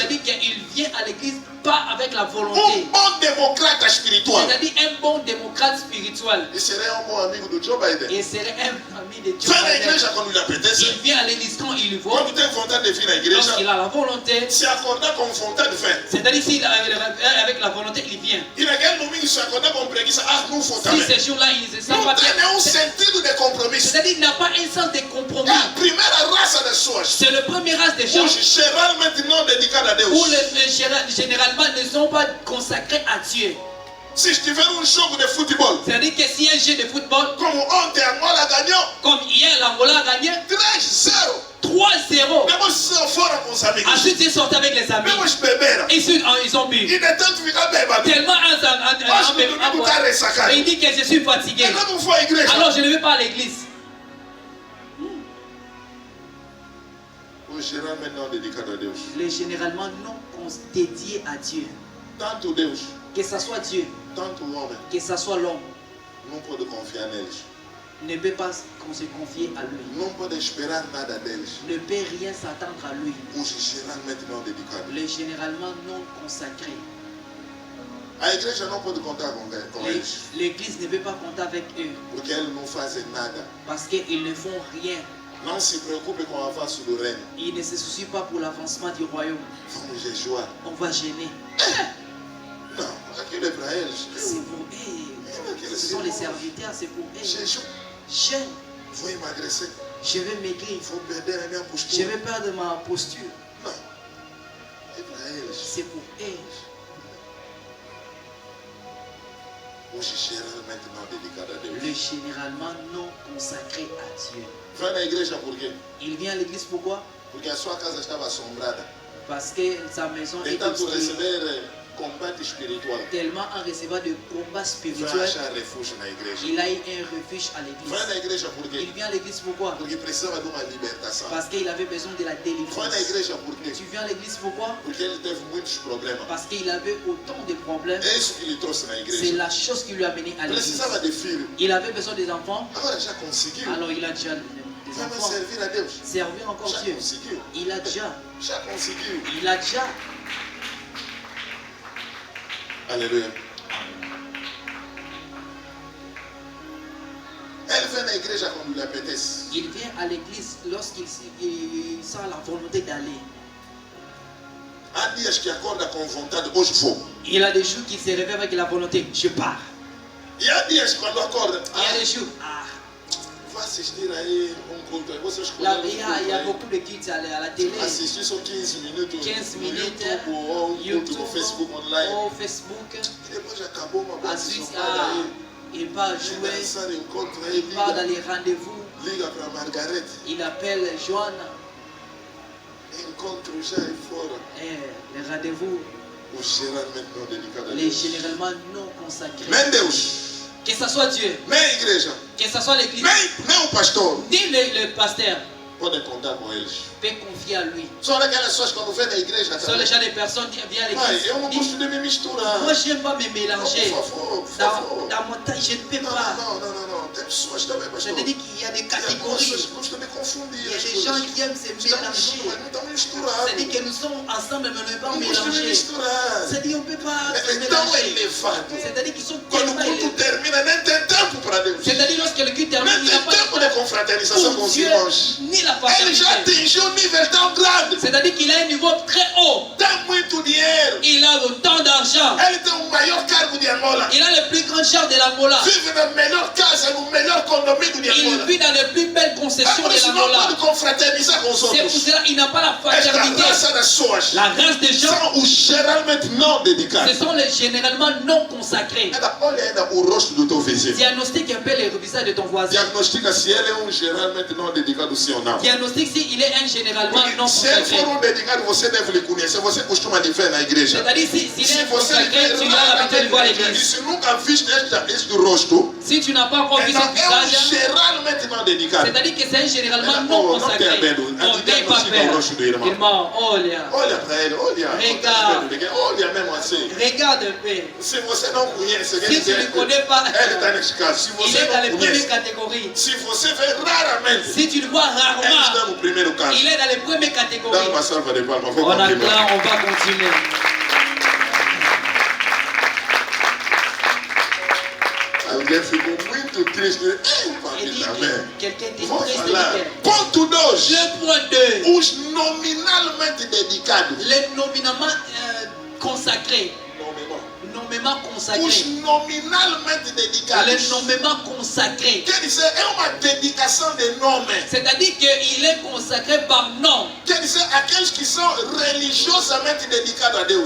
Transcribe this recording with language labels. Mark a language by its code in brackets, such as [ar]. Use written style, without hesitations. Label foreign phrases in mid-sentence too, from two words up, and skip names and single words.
[fr] C'est-à-dire qu'il vient à l'église pas avec la [pt] Um [fr] volonté. [pt] bom democrata espiritual. [fr] C'est-à-dire un bon démocrate spirituel. [pt] E seria um bom amigo do Joe Biden. [fr] Et serait un ami de Dieu. [pt] Vem à igreja quando lhe apetece. [fr] Il vient à l'église quand il veut, [pt] Quando tem vontade de vir à igreja, [fr] lorsqu'il a la volonté. [pt] se acordar com vontade, vem. [fr] C'est-à-dire s'il a avec la volonté, il vient. [pt] E naquele domingo, se acordar com preguiça, não vou [fr] Si [pt] também. [fr] ces jours-là, il ne se sent [pt] Não [fr] pas [pt] tem nenhum [fr] bien. [pt] sentido de compromisso. [fr] C'est-à-dire qu'il n'a pas un sens de compromis. [pt] É a primeira raça das pessoas. [fr] C'est le premier race des gens [pt] Os geralmente não dedicados a Deus. [fr] où généralement ne sont pas consacrés à Dieu. [pt] Se estiver jogo de futebol, [fr] C'est-à-dire que si un jeu de football, [pt] como ontem a Angola ganhou, [fr] comme hier l'Angola a gagné [pt] 3-0. [fr] 3-0, [pt] Mesmo fora com os amigos. [fr] ensuite ils sortent avec les amis. [pt] Mesmo beberam. [fr] Et ils ont bu. [pt] E de tanto ficar bêbado. [fr] Tellement [pt] Mas no domingo está ressacado. [fr] il dit que je suis fatigué. [pt] Eu não vou à igreja. [fr] Alors je ne vais pas à l'église. [pt] Os geralmente não dedicados a Deus. [fr] Les généralement non dédiés à Dieu. [pt] Tanto Deus, [fr] Que ce soit Dieu, [pt] tanto o homem, [fr] que ce soit l'homme, [pt] não pode confiar neles. [fr] ne peut pas se confier à lui. [pt] Não pode esperar nada deles. [fr] Ne peut rien s'attendre à lui. [pt] Os geralmente não dedicados. [fr] Les généralement non consacrés. [pt] A igreja não pode contar com eles. [fr] L'église ne peut pas compter avec eux [pt] Porque eles não fazem nada. [fr] parce qu'ils ne font rien. [pt] Não se preocupe com o avanço do reino. [fr] Ils ne se soucient pas pour l'avancement du royaume. [pt] Vamos jejuar. [fr] On va gêner. [pt] Não, aquilo é para eles. [fr] C'est pour eux. Ce sont les serviteurs, c'est pour eux. [pt] Jejum. [fr] Jeûne. [pt] Vou emagrecer. [fr] Je vais maigrir. [pt] Vou perder a minha [fr] Je [pt] postura. [fr] vais perdre ma posture. [pt] Não. É para eles. [fr] C'est pour eux. [pt] Os geralmente não dedicados a Deus. [fr] Le généralement non consacré à Dieu. [pt] Vai na igreja por quê? [fr] Il vient à l'église pourquoi? [pt] Porque a sua casa estava assombrada. [fr] Parce que sa maison [pt] De [fr] est [pt] tanto [fr] obscure. [pt] receber combate espiritual. [fr] Tellement en recevant de combats [pt] Vai [fr] spirituels, [pt] achar refúgio na igreja. [fr] il a eu un refuge à [pt] Vai [fr] l'église. [pt] na igreja por [fr] Il [pt] quê? [fr] vient à l'église pourquoi? [pt] Porque precisava de uma libertação. [fr] Parce qu'il avait besoin de la [pt] Vai [fr] délivrance. [pt] na igreja por quê? [fr] Tu viens à l'église pourquoi? [pt] Porque ele teve muitos problemas. [fr] Parce qu'il avait autant de problèmes. [pt] É isso que lhe trouxe na [fr] C'est [pt] igreja. [fr] la chose qui lui a mené à l'église. [pt] Precisava de filho. [fr] Il avait besoin des enfants, [pt] Agora já conseguiu. [fr] alors il a déjà des [pt] Vai mais [fr] enfants. [pt] servir a Deus. [fr] Servir encore [pt] Já [fr] Dieu. [pt] conseguiu. [fr] Il a déjà. [pt] Já conseguiu. [fr] Il a déjà. [pt] Aleluia. Ele vem na igreja quando lhe apetece. [fr] Il vient à l'église lorsqu'il sent la volonté d'aller. Há dias que acorda com vontade, hoje vou. Il a des jours qui se réveillent avec la volonté. Je pars. [pt] E há dias quando acorda, [fr] Il y a des jours. [pt] vou assistir aí culto. Vocês [fr] Là, [pt] escolheram [fr] il y a beaucoup de cultes à la télé. [pt] assistir só 15 minutos [fr] 15 [pt] no [fr] minutes, [pt] YouTube ou um culto no Facebook online. [fr] au Facebook. [pt] E depois acabou uma boa [fr] Ensuite, [pt] sessão aí. [fr] il part [pt] Vem [fr] jouer. [pt] dançar encontro aí, [fr] Il part dans [pt] liga, [fr] les rendez-vous. [pt] liga para Margarete. [fr] Il appelle Joanne. [pt] rencontre já é fora. [fr] Les rendez-vous, [pt] O geralmente não dedicado a [fr] les [pt] Deus. [fr] généralement non consacrés. [pt] Nem Deus, [fr] Que ce soit Dieu, [pt] nem a igreja, [fr] que ce soit l'église, [pt] nem o pastor. [fr] ni le pasteur, [pt] Podem contar com eles. [fr] peut confier à lui. [pt] Só aquelas pessoas quando vêm na igreja. [fr] Ce sont les gens, des personnes qui viennent à [pt] Pai, [fr] l'église. [pt] eu não gosto de me misturar. [fr] Moi, je n'aime pas me mélanger. [pt] Por favor, por [fr] Dans, [pt] favor. [fr] dans mon temps, je ne peux [pt] Não, [fr] pas. [pt] não, não, não, não. Tem pessoas também, [fr] Je [pt] pastor. [fr] te dis qu'il y a des [pt] Tem pessoas [fr] catégories. [pt] que gostam de confundir [fr] Il y a [pt] as [fr] des [pt] coisas. [fr] gens qui aiment se [pt] Estamos [fr] mélanger. [pt] juntos, mas não estamos misturados. [fr] C'est-à-dire que nous sommes ensemble, mais on ne peut pas [pt] Não gosto de me [fr] mélanger. [pt] misturar. [fr] C'est-à-dire qu'on ne peut pas se [pt] É tão [fr] mélanger. [pt] elevado. [fr] C'est-à-dire qu'ils sont [pt] Quando o [fr] tellement [pt] culto [fr] élevés. [pt] termina, nem tem tempo para Deus. [fr] C'est-à-dire lorsque le culte termine, [pt] Nem [fr] il n'y a [pt] tem [fr] pas [pt] tempo de [fr] de temps [pt] confraternização com [fr] pour [pt] os [fr] Dieu, [pt] irmãos. [fr] ni la [pt] Ele já [fr] fraternité. [pt] atingiu um nível tão grande. [fr] C'est-à-dire qu'il a un niveau très haut. [pt] Tem muito dinheiro. [fr] Il a autant d'argent. [pt] Ele tem o maior cargo de Angola. [fr] Il a le plus grand char de l'Angola. [pt] Vive na melhor casa, no melhor condomínio de [fr] Il [pt] Angola. [fr] vit dans les plus belles [pt] É [fr] concessions [pt] por [fr] de [pt] isso não pode [fr] l'Angola. [pt] confraternizar com os [fr] C'est pour [pt] outros. [fr] cela qu'il n'a pas la [pt] Esta [fr] fraternité. [pt] raça das pessoas [fr] La race des gens, [pt] são os geralmente não [fr] ce [pt] dedicados. [fr] sont les généralement non consacrés. [pt] Olha ainda o rosto do teu vizinho. [fr] Diagnostique un peu le visage de ton voisin. [pt] Diagnostica se ele é geralmente não dedicado, sim ou não. [fr] Diagnostique s'il est un généralement non [pt] Porque se ele [fr] consacré. [pt] for dedicado, você deve lhe conhecer. Você costuma lhe ver na igreja. [fr] C'est-à-dire s'il [pt] Se [fr] est [pt] você lhe [fr] consacré, [pt] ver [fr] tu as l'habitude de voir [pt] raramente na igreja, e [fr] l'église. [pt] se nunca viste este rosto, [fr] Si tu n'as pas encore vu [pt] então [fr] son [pt] é [fr] visage, [pt] geralmente não dedicado. [fr] c'est-à-dire que c'est un généralement [pt] Não, [fr] non [pt] não [fr] consacré. [pt] tenha medo. [fr] Oh, n'aie pas [pt] Diagnostica o [fr] peur. [pt] rosto do irmão. Irmão, olha. Olha para ele, olha. [fr] Regarde. [pt] Olha mesmo assim. [fr] Regarde un peu. [pt] Se você não conhece, quer [fr] Si tu [pt] dizer, [fr] ne connais pas, [pt] ele está nesse caso. Se [fr] il [pt] você [fr] est dans les [pt] não [fr] premières [pt] conhece, [fr] catégories. [pt] se você vê raramente, [fr] Si tu le vois [pt] ele está [fr] rarement, [pt] no primeiro caso. [fr] il est dans les premières [pt] Dá [fr] catégories. [pt] uma salva de palmas, vou [fr] On [pt] continuar. [fr] acclame, on va continuer. [pt] Alguém ficou muito triste. Ei, [fr] Il [pt] família, [fr] dit [pt] amém. [fr] que quelqu'un était [pt] Vou [fr] triste. [pt] falar. Ponto 2. [fr] Le point 2. [pt] Os nominalmente dedicados. [fr] Les nominalement consacrés. Nommément [pt] Os [fr] consacrés. [pt] nominalmente dedicados. [fr] Les nommément consacrés. [pt] Quer dizer, é uma dedicação de nome. [fr] C'est-à-dire qu'il est consacré par nom. [pt] Quer dizer, aqueles que são religiosamente dedicados a Deus.